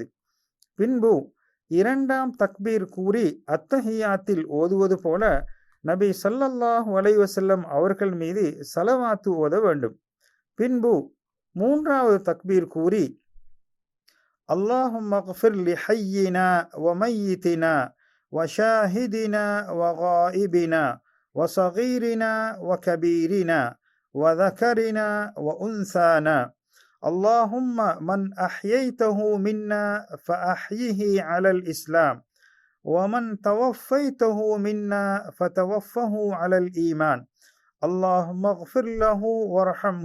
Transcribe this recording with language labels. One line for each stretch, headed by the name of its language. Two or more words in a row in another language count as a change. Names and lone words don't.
Tamil: பின்பு 2ஆம் தக்பீர் கூறி அத்தஹியாத்தில் ஓதுவது போல நபி
Arabic: صلى الله عليه وسلم
Tamil: அவர்கள் மீது ஸலவாத்து ஓத வேண்டும். பின்பு 3ஆவது தக்பீர் கூறி
Arabic: اللهم اغفر لحينا وميتنا وشاهدنا وغائبنا وصغيرنا وكبيرنا و ذكرنا وأنثانا اللهم من أحييته منا فأحيه على الإسلام ومن توفيته منا فتوفه على الإيمان اللهم اغفر له وارحمه